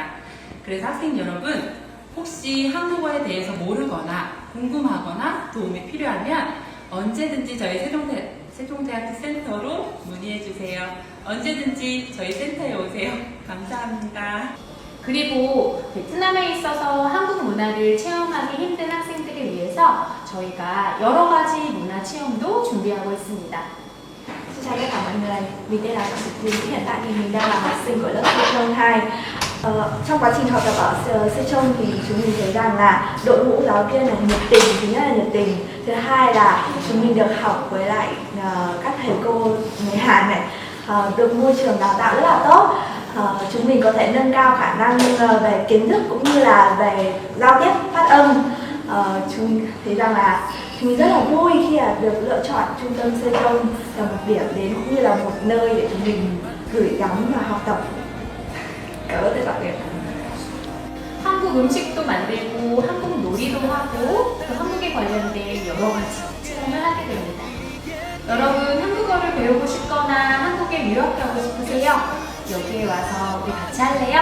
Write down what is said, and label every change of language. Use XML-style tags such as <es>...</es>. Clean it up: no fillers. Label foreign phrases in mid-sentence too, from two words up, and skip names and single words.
<ko>그래서 학생 여러분 혹시 한국어에 대해서 모르거나 궁금하거나 도움이 필요하면 언제든지 저희 세종대학교 센터로 문의해주세요. 언제든지 저희 센터에 오세요. 감사합니다. 그리고 베트남에 있어서 한국 문화를 체험하기 힘든 학생들을 위해서 저희가 여러 가지 문화 체험도 준비하고 있습니다.</ko> <vi>Xin chào tất cả mọi người, mình tên là Phạm Thị Thùy, hiện tại thì mình đang là học sinh của lớp Sejong 2. Trong quá trình học tập ở Sejong thì chúng mình thấy rằng là đội ngũ giáo viên là nhiệt tình, thứ nhất là nhiệt tình, thứ hai là chúng mình được học với lại các thầy cô người Hàn này, được môi trường đào tạo rất là tốt. Chúng mình có thể nâng cao khả năng về kiến thức cũng như là về giao tiếp, phát âm. Chúng mình thấy rằng là chúng mình rất là vui khi là được lựa chọn trung tâm Sejong là một điểm đến cũng như là một nơi để chúng mình gửi gắm và học tập. Cảm ơn tất cả các bạn.</vi> <ko>한국 음식도 만들고 한국 놀이도 하고 또 한국에 관련된 여러 가지 체험을 하게 됩니다. 여러분 한국어를 배우고 싶거나 한국에 유학 가고 싶으세요? 여기에 와서 우리 같이 할래요?</ko>